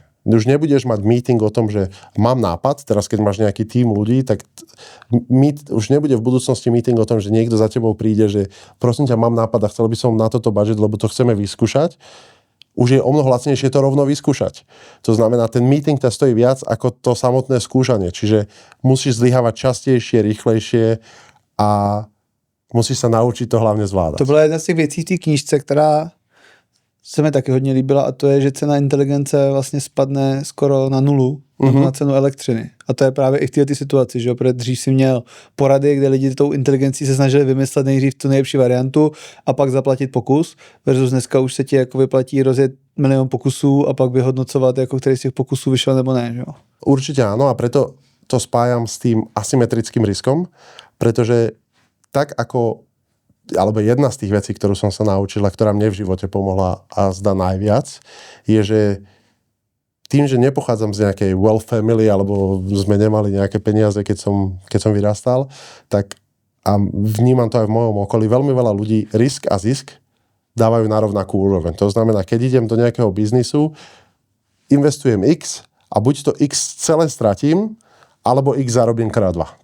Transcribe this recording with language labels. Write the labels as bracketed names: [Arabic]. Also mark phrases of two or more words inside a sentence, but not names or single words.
[Slovak] Už nebudeš mať meeting o tom, že mám nápad, teraz keď máš nejaký tím ľudí, tak už nebude v budúcnosti meeting o tom, že niekto za tebou príde, že prosím ťa, mám nápad a chcel by som na toto budget, lebo to chceme vyskúšať. Už je omnoho lacnejšie to rovno vyskúšať. To znamená, ten meeting ťa stojí viac ako to samotné skúšanie. Čiže musíš zlyhávať častejšie, rýchlejšie a musíš sa naučiť to hlavně zvládat. [Czech] To byla jedna z těch věcí v té knížce, která se mi taky hodně líbila a to je, že cena inteligence vlastně spadne skoro na nulu na cenu elektřiny. A to je právě i v této situaci, že protože dřív si měl porady, kde lidi tou inteligencí se snažili vymyslet nejdřív tu nejlepší variantu a pak zaplatit pokus, versus dneska už se ti jako vyplatí rozjet milion pokusů a pak vyhodnocovat, jako který z těch pokusů vyšel nebo ne. Že? [Slovak] Určite áno a preto to spájam s tým asymetrickým riskom, pretože tak ako alebo jedna z tých vecí, ktorú som sa naučil a ktorá mne v živote pomohla a zdá najviac, je, že tým, že nepochádzam z nejakej [English] wealth family, [Slovak] alebo sme nemali nejaké peniaze, keď som vyrastal, tak a vnímam to aj v mojom okolí, veľmi veľa ľudí risk a zisk dávajú na rovnakú úroveň. To znamená, keď idem do nejakého biznisu, investujem X a buď to X celé stratím, alebo X zarobím krát 2.